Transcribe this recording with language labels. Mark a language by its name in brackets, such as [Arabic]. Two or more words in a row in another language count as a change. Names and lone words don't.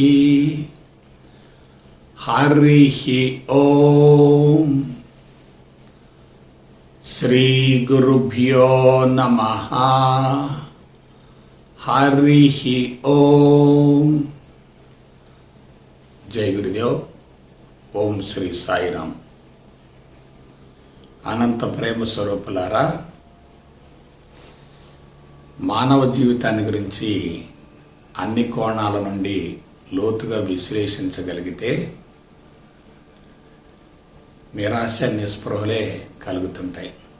[Sanskrit] हरिः ओम। श्री गुरुभ्यो नमः। हरिः ओम। जय गुरुदेव। ओम श्री साईराम। [Telugu] అనంత ప్రేమ స్వరూపులారా, మానవ జీవితాన్ని గురించి అన్ని కోణాల నుండి లోతుగా విశ్లేషించగలిగితే నిరాశ నిస్పృహలే కలుగుతుంటాయి.